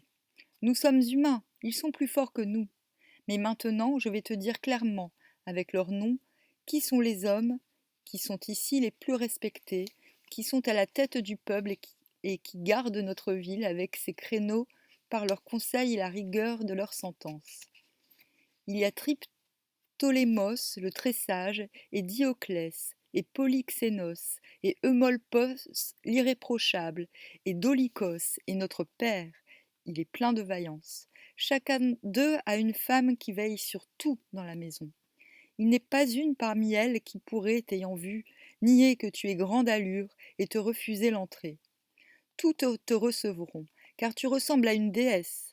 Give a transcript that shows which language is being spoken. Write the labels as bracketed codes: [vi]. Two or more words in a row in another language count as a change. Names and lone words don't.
[fr] Nous sommes humains, ils sont plus forts que nous. Mais maintenant, je vais te dire clairement, avec leur nom, qui sont les hommes qui sont ici les plus respectés, qui sont à la tête du peuple et qui gardent notre ville avec ses créneaux par leurs conseils et la rigueur de leurs sentences. Il y a Triptolémos le très sage, et Dioclès, et Polyxénos, et Eumolpos l'irréprochable, et Dolichos, et notre père, il est plein de vaillance. Chacun d'eux a une femme qui veille sur tout dans la maison. Il n'est pas une parmi elles qui pourrait, t'ayant vu, nier que tu es grande allure et te refuser l'entrée. Toutes te recevront, car tu ressembles à une déesse.